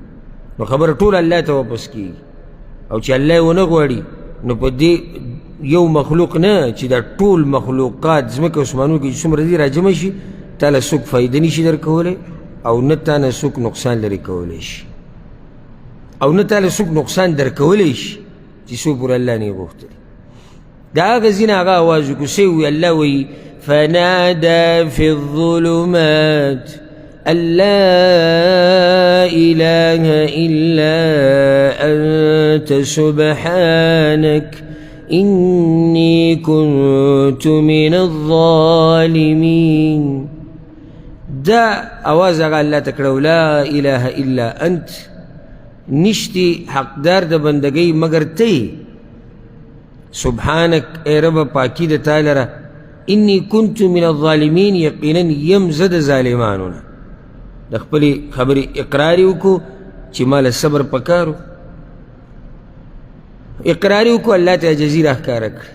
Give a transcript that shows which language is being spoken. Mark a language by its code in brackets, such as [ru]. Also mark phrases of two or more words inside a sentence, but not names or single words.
[ps] نو خبره ټول الله ته واپس کېږي. او چې الله یې ونه غواړي نو په دې یو مخلوق نه چې دا ټول مخلوقات ځمکه اسمانونو کې څومره دي راجمع شي، تا له څوک فایده نشي درکولی، او نه تا نه څوک نقصان لرې کولی شي، او نه تا له څوک نقصان درکولی شي چې څو پورې الله نه یې غوښتلي. د هغه ځینې هغه اواز وکړو، څه وایي الله وایي [ar] فنادى في الظلمات أن لا إله إلا أنت سبحانك إني كنت من الظالمين. [ps] دا آواز هغه الله ته کړو، [ar] لا إله إلا أنت، [ps] نشتی حقدار د بندګۍ مگر ته، سبحانك اے رب پاکی د تا لره، [ar] انی کنت من الظالمین، [ps] یقینا یم زه د ظالمانو نه. د خپلې خبرې اقرار یې وکړو چې ما له صبر پکارو، اقرار یې وکړو، الله ته عاجزي راښکاره کړه.